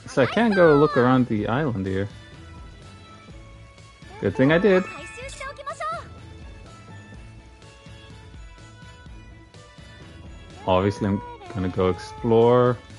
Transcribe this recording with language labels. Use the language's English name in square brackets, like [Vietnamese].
[English] So I can't go look around the island here. Good thing I did. [Japanese] 回収しておきましょう。 [English] Obviously, I'm gonna go explore.